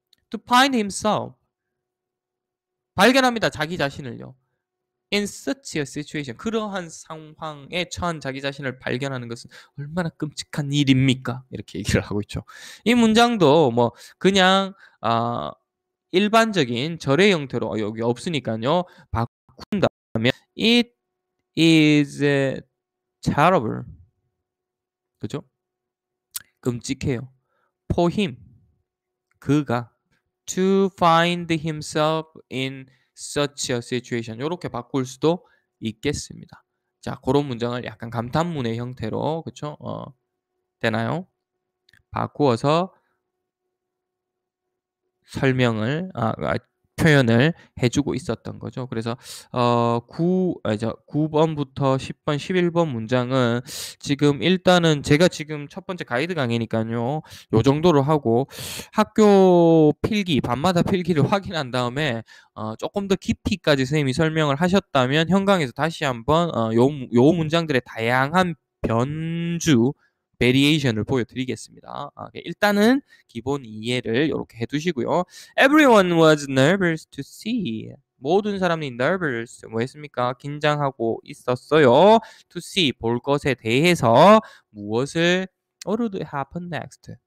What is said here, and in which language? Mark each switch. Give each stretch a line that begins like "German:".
English: to find himself.
Korean: 발견합니다. 자기 자신을요.
English: in such a situation.
Korean: 그러한 상황에 처한 자기 자신을 발견하는 것은 얼마나 끔찍한 일입니까? 이렇게 얘기를 하고 있죠. 이 문장도 뭐 그냥 일반적인 절의 형태로 여기 없으니까요. 바꾼다면
English: it is terrible.
Korean: 그죠? 끔찍해요.
English: for him.
Korean: 그가
English: to find himself in such a situation.
Korean: 이렇게 바꿀 수도 있겠습니다. 자, 그런 문장을 약간 감탄문의 형태로 그렇죠? 되나요? 바꾸어서 설명을 표현을 해주고 있었던 거죠. 그래서 9번부터 10번, 11번 문장은 지금 일단은 제가 지금 첫 번째 가이드 강의니까요. 요 정도로 하고 학교 필기, 밤마다 필기를 확인한 다음에 조금 더 깊이까지 선생님이 설명을 하셨다면 현강에서 다시 한번 요 문장들의 다양한 변주 베리에이션을 보여드리겠습니다. 일단은 기본 이해를 이렇게 해두시고요.
English: Everyone was nervous to see.
Korean: 모든 사람이 nervous 뭐 했습니까? 긴장하고 있었어요.
English: To see
Korean: 볼 것에 대해서 무엇을
English: what would happen next?